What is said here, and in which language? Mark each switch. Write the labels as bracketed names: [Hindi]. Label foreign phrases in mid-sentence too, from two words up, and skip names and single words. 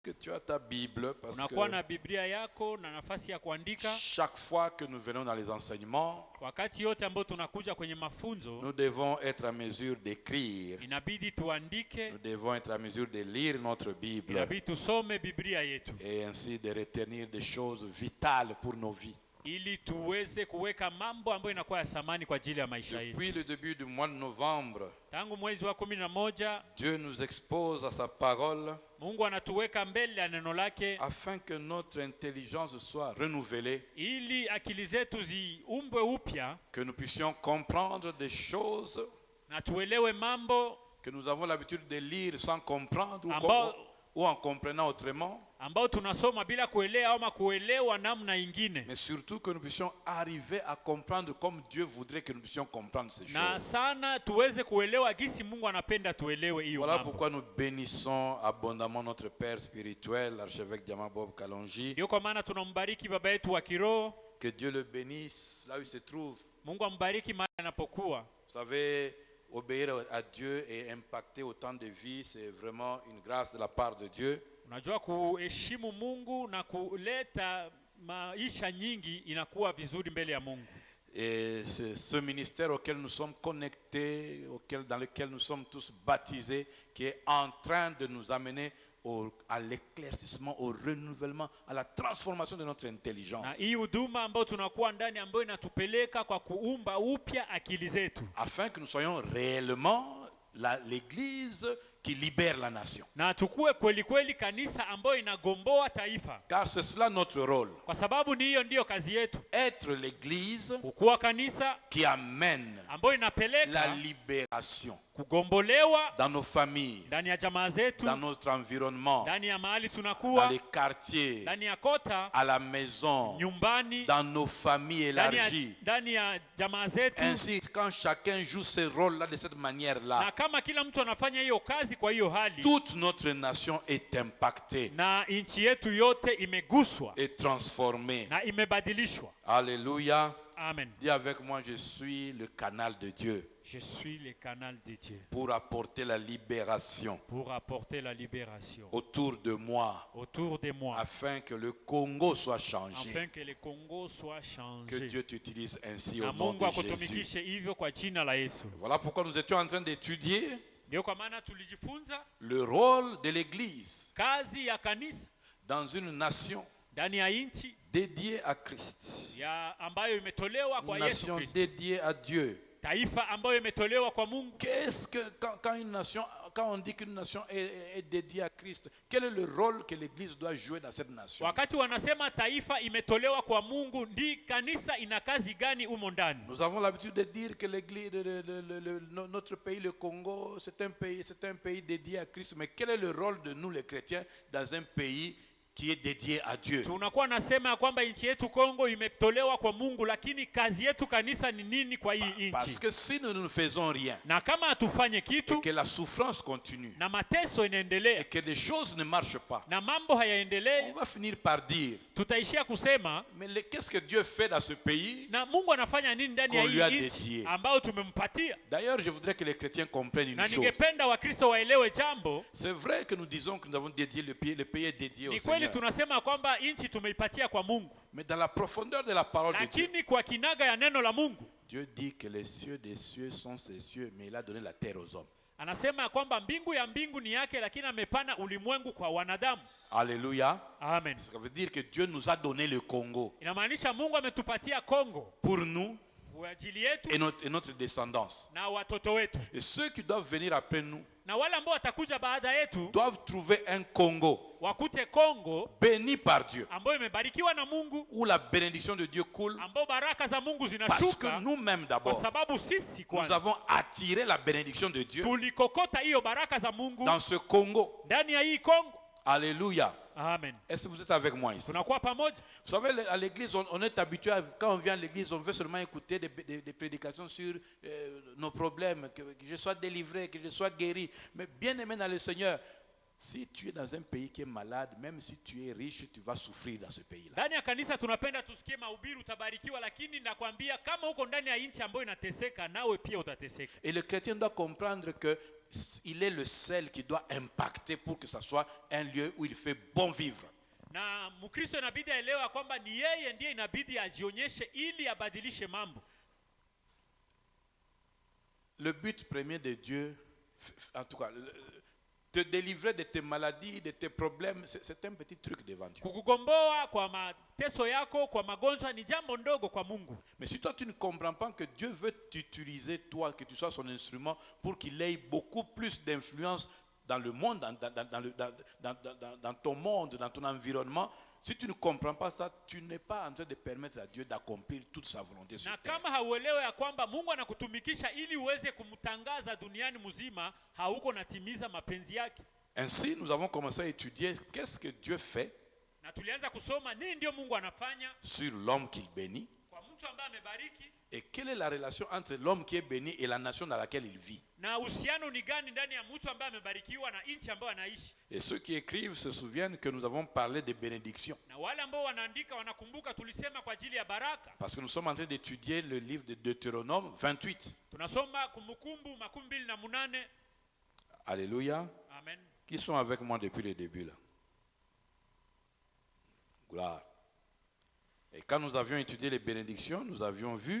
[French] Que tu as ta Bible parce [Swahili] Unakuwa [French] que [Swahili] na Biblia yako na nafasi ya kuandika. [French] chaque fois que nous venons dans les enseignements, [Swahili] Wakati yote ambao tunakuja kwenye mafunzo, [French] nous devons être à mesure d'écrire. [Swahili] inabidi tuandike, [French] Nous devons être à mesure de lire notre Bible [Swahili] inabidi tusome Biblia yetu [French] et ainsi de retenir des choses vitales pour nos vies. [Swahili] ili tuweze kuweka mambo ambayo inakuwa ya samani kwa ajili ya maisha yetu. [French] Depuis le début du mois de novembre, [Swahili] Tangu mwezi wa 11, [French] Dieu nous expose à sa parole [Swahili] Mungu anatuweka mbele ya neno lake [French] afin que notre intelligence soit renouvelée, [Swahili] ili akili zetu ziumbwe upya [French] que nous puissions comprendre des choses [Swahili] na tuelewe mambo [French] que nous avons l'habitude de lire sans comprendre ou en comprenant autrement, [Swahili] ambao tunasoma bila kuelewa ama kuelewa namna ingine. [French] mais surtout que nous puissions arriver à comprendre comme Dieu voudrait que nous puissions comprendre ces [Swahili] Na [French] choses. [Swahili] sana tuweze kuelewa gisi Mungu anapenda tuelewe hiyo [French] Voilà [Swahili] mambo. [French] pourquoi nous bénissons abondamment notre Père spirituel, l'archevêque Diamant Bob Kalonji. [Swahili] Ndio kwa maana tunambariki baba yetu wa kiroho. [French] Que Dieu le bénisse là où il se trouve. [Swahili] Mungu ambariki mahali anapokuwa. [French] Vous savez, obéir à Dieu et impacter autant de vies, c'est vraiment une grâce de la part de Dieu. [Swahili] Unajua kuheshimu Mungu na kuleta maisha nyingi inakuwa vizuri mbele ya Mungu. [French] Et c'est ce ministère auquel nous sommes connectés, dans lequel nous sommes tous baptisés, qui est en train de nous amener à l'éclaircissement, au renouvellement, à la transformation de notre intelligence. [Swahili] Na hii huduma ambayo tunakuwa ndani ambayo inatupeleka kwa kuumba upya akili zetu. [French] Afin que nous soyons réellement l'église qui libère la nation. [Swahili] Na tukue kweli kweli kanisa ambayo inagomboa taifa. [French] Car c'est cela notre rôle. [Swahili] Kwa sababu ni hiyo ndiyo kazi yetu. [French] Être l'église [Swahili] Kukuwa kanisa [French] qui amène [Swahili] ambayo inapeleka [French] la libération [Swahili] kugombolewa [French] dans nos familles, [Swahili] ndani ya jamaa zetu, [French] dans notre environnement, [Swahili] ndani ya mahali [French] dans [Swahili] tunakuwa, [French] les quartiers, [Swahili] ndani ya kota, [French] à la maison, [Swahili] nyumbani, [French] dans nos familles élargies. [Swahili] ndani ya jamaa zetu. [French] Ainsi, quand chacun joue ce rôle-là de cette manière-là, [Swahili] Na kama kila mtu anafanya hiyo kazi kwa hiyo hali, [French] toute notre nation est impactée [Swahili] na nchi yetu yote imeguswa [French] et transformée. [Swahili] na imebadilishwa. [French] Alléluia. Amen. Dis avec moi, je suis le canal de Dieu Je suis le canal de Dieu pour apporter la libération pour apporter la libération autour de moi, autour de moi, afin que le Congo soit changé. afin que le Congo soit Que changé. Dieu t'utilise ainsi [Swahili] Na [French] au nom [Swahili] Mungu [French] de Jésus. [Swahili] akutumikishe hivyo kwa jina la Yesu. [French] Voilà pourquoi nous étions en train d'étudier [Swahili] Ndio kwa maana tulijifunza [French] le rôle de l'Église [Swahili] kazi ya kanisa [French] dans une nation [Swahili] ndani ya nchi [French] dédiée à Christ, [Swahili] ya ambayo imetolewa [French] une [Swahili] kwa Yesu [French] nation [Swahili] Kristo, [French] dédiée à Dieu. [Swahili] taifa ambayo imetolewa kwa Mungu. [French] Qu'est-ce que quand on dit qu'une nation est dédiée à Christ, quel est le rôle que l'Église doit jouer dans cette nation? [Swahili] Wakati wanasema taifa imetolewa kwa Mungu, ndi kanisa ina kazi gani humo ndani? [French] Nous avons l'habitude de dire que l'Église, notre pays, le Congo, c'est un pays dédié à Christ. Mais quel est le rôle de nous, les chrétiens, dans un pays qui est dédié à Dieu? [Swahili] Tunakuwa nasema ya kwamba nchi yetu Kongo imetolewa kwa Mungu, lakini kazi yetu kanisa ni nini kwa hii [French] Parce [Swahili] nchi? [French] que si nous ne faisons rien, [Swahili] Na kama hatufanye kitu [French] que la souffrance continue, [Swahili] na mateso [French] et [Swahili] inaendelea [French] que les choses ne marchent pas, [Swahili] na mambo [French] on [Swahili] hayaendelee, [French] va finir par dire, [Swahili] tutaishia kusema [French] mais qu'est-ce que Dieu fait dans ce pays? [Swahili] na Mungu anafanya nini ndani ya [French] Qu'on lui a [Swahili] hii [French] dédié. [Swahili] nchi ambayo tumempatia? [French] D'ailleurs, je voudrais que les chrétiens comprennent [Swahili] Na [French] une chose. [Swahili] ningependa Wakristo waelewe jambo. [French] C'est vrai que nous disons que nous avons dédié le pays est dédié au [Swahili] Ni kweli [French] Seigneur. [Swahili] tunasema kwamba nchi tumeipatia kwa Mungu, [French] Mais dans la profondeur de la parole de Dieu, [Swahili] lakini kwa kinaga ya neno la Mungu [French] Dieu dit que les cieux des cieux sont ses cieux, mais il a donné la terre aux hommes. [Swahili] anasema kwamba mbingu ya mbingu ni yake, lakini amepana ulimwengu kwa wanadamu. [French] Alléluia. Amen. Ça veut dire que Dieu nous a donné le Congo [Swahili] Inamaanisha Mungu ametupatia Kongo [French] pour nous [Swahili] kwa ajili yetu [French] et notre descendance. [Swahili] na watoto wetu, [French] Et ceux qui doivent venir après nous [Swahili] na wale ambao watakuja baada yetu [French] doivent trouver un Congo [Swahili] wakute Kongo [French] béni par Dieu, [Swahili] ambayo imebarikiwa na Mungu, [French] où la bénédiction de Dieu coule, [Swahili] ambao baraka za Mungu [French] parce que [Swahili] zinashuka, [French] nous-mêmes [Swahili] kwa [French] d'abord, [Swahili] sababu sisi [French] nous [Swahili] kwanza [French] avons attiré la bénédiction de Dieu [Swahili] tulikokota hiyo baraka za Mungu [French] dans ce Congo. [Swahili] ndani ya hii Kongo. [French] Alléluia. Amen. Est-ce que vous êtes avec moi ici? [Swahili] Tunakuwa pamoja. [French] Vous savez, à l'église, on est habitué, quand on vient à l'église, on veut seulement écouter des prédications sur nos problèmes, que je sois délivré, que je sois guéri. Mais bien aimé dans le Seigneur, si tu es dans un pays qui est malade, même si tu es riche, tu vas souffrir dans ce pays-là. [Swahili] Ndani ya kanisa tunapenda tusikie mahubiri utabarikiwa, lakini nakwambia kama uko ndani ya nchi ambayo inateseka, nawe pia utateseka. [French] Et le chrétien doit comprendre que il est le seul qui doit impacter pour que ça soit un lieu où il fait bon vivre. [Swahili] Na Mkristo inabidi aelewe kwamba ni yeye ndiye inabidi ajionyeshe ili abadilishe mambo. [French] Le but premier de Dieu, en tout cas, te délivrer de tes maladies, de tes problèmes, c'est un petit truc devant Dieu. [Swahili] Kukugomboa kwa mateso yako, kwa magonjwa ni jambo ndogo kwa Mungu. [French] Mais si toi tu ne comprends pas que Dieu veut t'utiliser toi, que tu sois son instrument pour qu'il ait beaucoup plus d'influence dans le monde, dans ton monde, dans ton environnement, si tu ne comprends pas ça, tu n'es pas en train de permettre à Dieu d'accomplir toute sa volonté sur [Swahili] Na [French] terre. [Swahili] kama hauelewe ya kwamba Mungu anakutumikisha ili uweze kumtangaza duniani mzima, hauko natimiza mapenzi yake. [French] Ainsi, nous avons commencé à étudier qu'est-ce que Dieu fait [Swahili] Na tulianza kusoma nini ndio Mungu anafanya [French] sur l'homme qu'il bénit [Swahili] kwa mtu ambaye amebariki, [French] et quelle est la relation entre l'homme qui est béni et la nation dans laquelle il vit. [Swahili] na uhusiano ni gani ndani ya mtu ambaye amebarikiwa na nchi ambayo anaishi. [French] Et ceux qui écrivent se souviennent que nous avons parlé de bénédiction. [Swahili] Na wale ambao wanaandika wanakumbuka tulisema kwa ajili ya baraka. [French] Parce que nous sommes en train d'étudier le livre de Deutéronome 28. [Swahili] Tunasoma Kumbukumbu 28. [French] Alléluia. Amen. Qui sont avec moi depuis le début là? Gloire. Et quand nous avions étudié les bénédictions, nous avions vu